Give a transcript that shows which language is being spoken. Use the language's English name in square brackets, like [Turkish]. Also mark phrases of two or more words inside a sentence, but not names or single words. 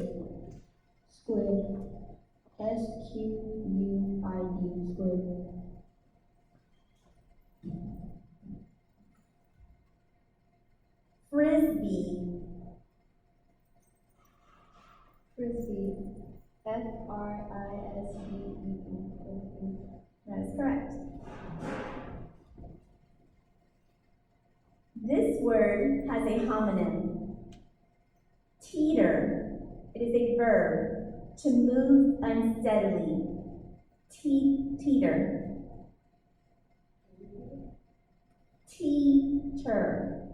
[English] Squid. S-Q-U-I-D. Squid. Frisbee. Frisbee. F-R-I-S-B-E-E. Frisbee. That is correct. This word has a homonym. Teeter. It is a verb, to move unsteadily. Teeter. Teeter.